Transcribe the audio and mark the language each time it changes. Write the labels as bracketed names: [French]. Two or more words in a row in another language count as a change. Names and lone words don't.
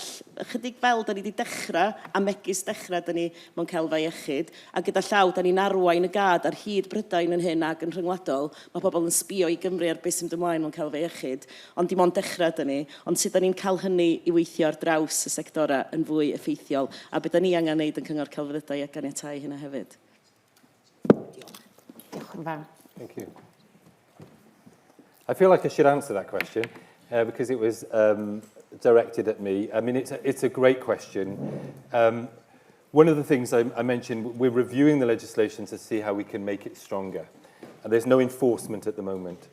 [Welsh] Chydig fel da ni wedi dechrau, a megis dechrau da ni mewn celfa iechyd, a gyda llaw da ni'n arwain y gad ar hyd Brydain yn hyn ac yn rhyngwladol, mae pobl yn sbio i Gymru ar beth sy'n ymlaen mewn celfa iechyd, ond dim ond dechrau da ni, ond sut da ni'n cael hynny i weithio ar draws y sectorau yn fwy effeithiol, a beth da ni angen wneud yn Cyngor Celfyddydau ac aniatáu hynna hefyd. Diolch yn fawr. [English] Thank you. I feel like I should answer that question because it was directed at me. I mean, it's a great question. One of the things I mentioned, we're reviewing the legislation to see how we can make it stronger. And there's no enforcement at the moment.